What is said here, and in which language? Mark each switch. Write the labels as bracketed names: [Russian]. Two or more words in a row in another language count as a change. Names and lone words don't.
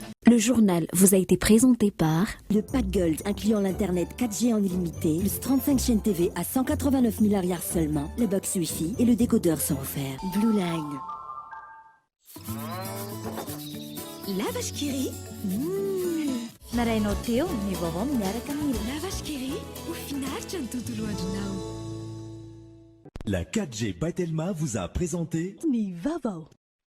[French] Le journal vous a été présenté par le pack Gold incluant l'internet 4G en illimité, plus 35 chaînes TV à 189 000 arrières seulement, le box Wi-Fi et le décodeur sont offerts. Blue Line. La vache qui rit. [Malagasy] Narainao teo ny vaovao miaraka amin'ny La vache qui rit ho finaritra ny tontolo andronao. [French] La 4G by Telma vous a présenté [Malagasy] Ny vaovao.